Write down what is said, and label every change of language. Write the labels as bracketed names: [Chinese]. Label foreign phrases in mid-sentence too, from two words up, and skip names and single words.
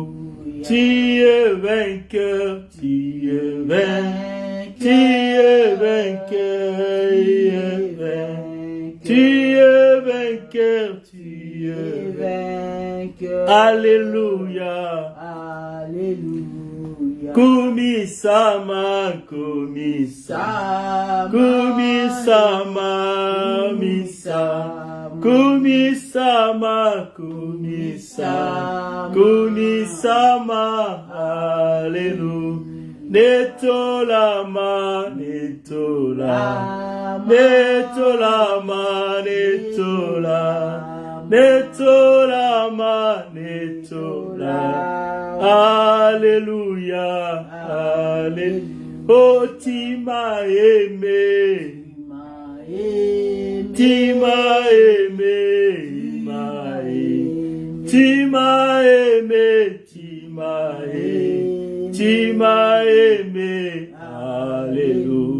[French] Tu es vainqueur, tu es vainqueur, tu es vainqueur, tu es vainqueur, tu es vainqueur. Alléluia, alléluia. [Lingala] Kumisama, kumisama, kumisama, kumisama, kumisama, kumisama, alléluia. Netolama, netolama, netolama, netolama, netolama, netolama. [French] Alléluia, alléluia. Oh, tu m'as aimé, tu m'as aimé, tu m'as aimé, tu m'as aimé, tu m'as aimé, alléluia.